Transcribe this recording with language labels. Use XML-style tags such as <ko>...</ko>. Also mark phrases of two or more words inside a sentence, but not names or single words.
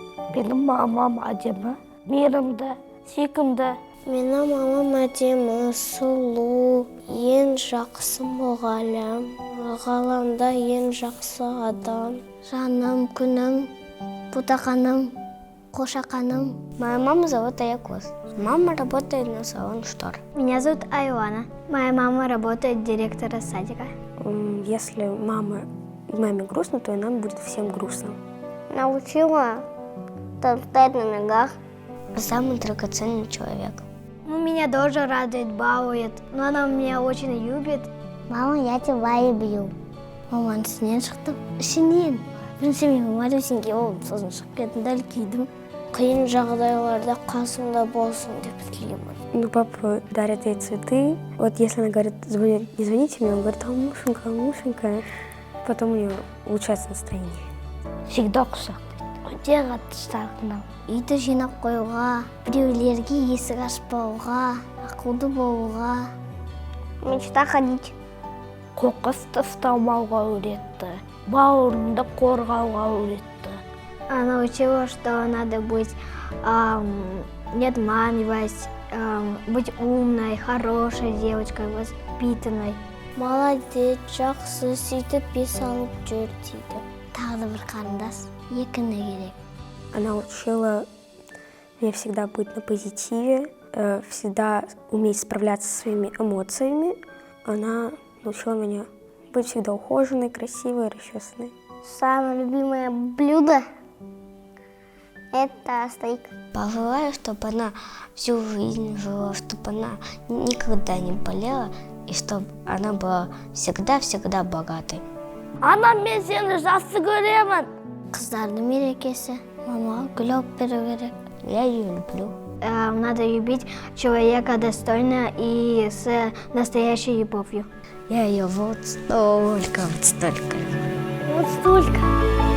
<kk>Benim mамам әдемі, мейірімді, сүйкімді. Менің мамам әдемі, сұлу, ең жақсы мұғалім, ғаламда ең жақсы адам. Жаным, күнім, ботақаным, қошақаным.</kk> <ru>Моя мама зовут Аякос. Мама работает на салон штор. Меня зовут Айлана. Моя мама работает директором садика. Если маме грустно, то и нам будет всем грустно. Научила стоять на ногах. Самый драгоценный человек. Меня тоже радует, балует, но она меня очень любит. Мама, я тебя люблю. Мама,</ru> <kk>сенен шықтым. Ішінен. Бірінші мен малюсеньке болып сосын шығып кеттім, дәл күйдім. Қиын жағдайларда қасымда болсын деп тілеймін.</kk> <ru>Ну, папа дарит ей цветы. Вот если она говорит, не звоните мне, он говорит, Мушенька, Мушенька. Потом у нее улучшается настроение.</ru> <kk>Всегда құшақтайды. Өте қатты сағынамын. Үйді жинап қоюға, біреулерге есік ашпауға, ақылды болуға.</kk> <ru>Мечта ходить.</ru> <kk>Қоқысты ұстамауға үйретті. Бауырымды қорғауға үйретті.</kk> <ru>Она учила, что надо быть, не обманывать, быть умной, хорошей девочкой, воспитанной. Молодец, жақсы, сөйтіп бес алып жүр дейді. Тағы да бір қарындас, екіні керек. Она учила меня всегда быть на позитиве, всегда уметь справляться со своими эмоциями. Она научила меня быть всегда ухоженной, красивой, расчесанной. Самое любимое блюдо – это стейк. Пожелаю, чтобы она всю жизнь жила, чтобы она никогда не болела, и чтобы она была всегда-всегда богатой.</ru> <kk>Анам, мен сені жақсы көремін. Қыздардың мерекесі. Мама, гүл алып беру керек.</kk> <ru>Я ее люблю. Надо любить человека достойно и с настоящей любовью. Я ее вот столько. Вот столько.</ru>